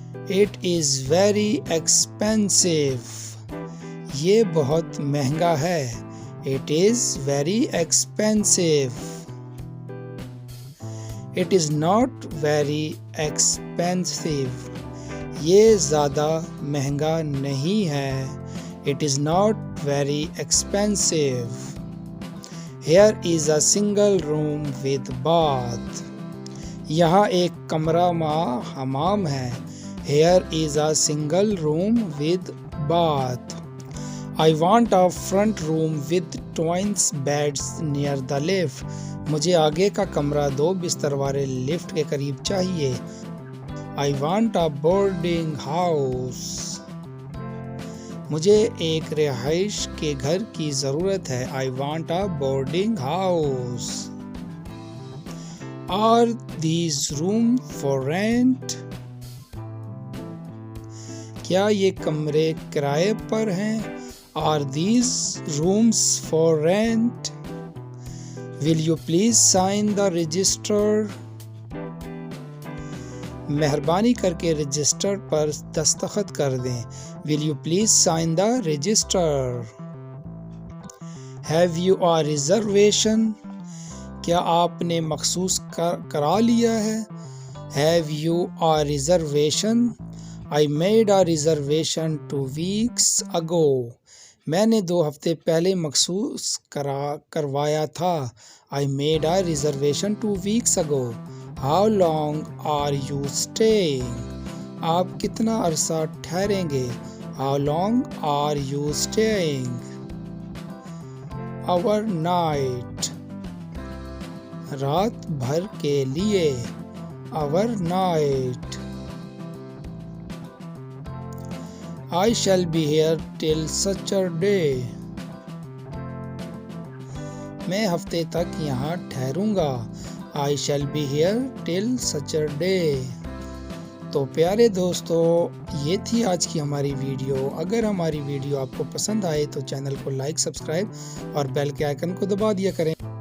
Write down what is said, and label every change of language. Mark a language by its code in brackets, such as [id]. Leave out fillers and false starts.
[en] It is very expensive. [hi] ये बहुत महंगा है। [en] It is very expensive. It is not very expensive. [hi] ये ज़्यादा महंगा नहीं है। [en] It is not very expensive. Here is a single room with bath. [hi] यहाँ एक कमरा में हमाम है। [en] Here is a single room with bath. I want a front room with twins beds near the lift. [hi] मुझे आगे का कमरा 2 बिस्तर वाले लिफ्ट के करीब चाहिए। [en] I want a boarding house. [hi] मुझे एक रिहाइश के घर की ज़रूरत है। [en] I want a boarding house. Are these rooms for rent? [hi] क्या ये कमरे किराए पर हैं? [en] Are these rooms for rent? Will you please sign the register? [hi] मेहरबानी करके रजिस्टर पर दस्तखत कर दें। [en] Will you please sign the register? Have you a reservation? [hi] क्या आपने मखसूस करा लिया है? [en] Have you a reservation? I made a reservation 2 weeks ago. [hi] मैंने 2 हफ्ते पहले मखसूस करवाया था। [en] I made a reservation 2 weeks ago. How long are you staying? [hi] आप कितना अरसा ठहरेंगे? [en] How long are you staying? Overnight. [hi] रात भर के लिए। [en] Overnight. I shall be here till Saturday. [hi] मैं हफ्ते तक यहाँ ठहरूंगा। [en] I shall be here till Saturday. [hi] तो प्यारे दोस्तों, ये थी आज की हमारी वीडियो। अगर हमारी वीडियो आपको पसंद आए तो चैनल को लाइक, सब्सक्राइब और बेल के आइकन को दबा दिया करें।